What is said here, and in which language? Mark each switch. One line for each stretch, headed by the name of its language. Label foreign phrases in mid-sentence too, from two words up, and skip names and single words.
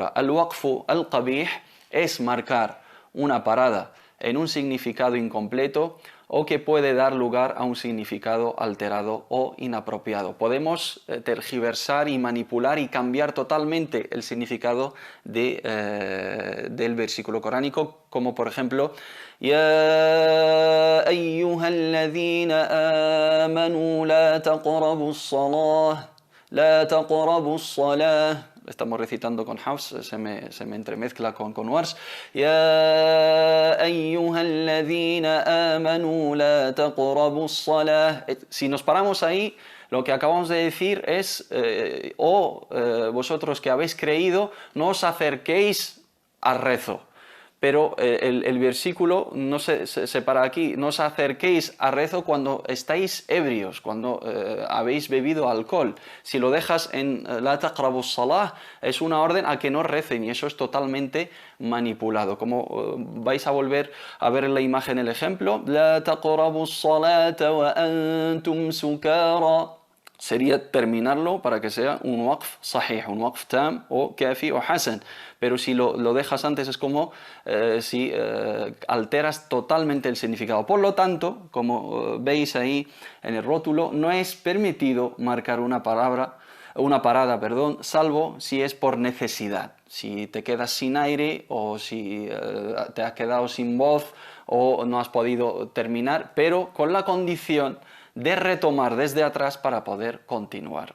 Arabic: الوقف القبيح
Spanish: es marcar una parada en un significado incompleto o que puede dar lugar a un significado alterado o inapropiado. Podemos tergiversar y manipular y cambiar totalmente el significado del versículo coránico, como por ejemplo
Arabic: يا أيها الذين آمنوا لا تقربوا الصلاة.
Spanish: Estamos recitando con Hafs, se me entremezcla con Wars.
Arabic: يا أيها الذين آمنوا لا تقربوا الصلاة.
Spanish: Si nos paramos ahí, lo que acabamos de decir es vosotros que habéis creído, no os acerquéis al rezo. Pero el versículo no se para aquí. No os acerquéis al rezo cuando estáis ebrios, cuando habéis bebido alcohol. Si lo dejas en
Arabic: لا تقربوا الصلاة,
Spanish: es una orden a que no recen, y eso es totalmente manipulado. Como vais a volver a ver en la imagen el ejemplo,
Arabic: لا تقربوا الصلاة وأنتم سكارى.
Spanish: Sería terminarlo para que sea un
Arabic: وقف صحيح,
Spanish: un
Arabic: وقف تام
Spanish: o kafi o hasan. Pero si lo dejas antes, es como si alteras totalmente el significado. Por lo tanto, como veis ahí en el rótulo, no es permitido marcar una parada, salvo si es por necesidad. Si te quedas sin aire, o si te has quedado sin voz, o no has podido terminar, pero con la condición de retomar desde atrás para poder continuar.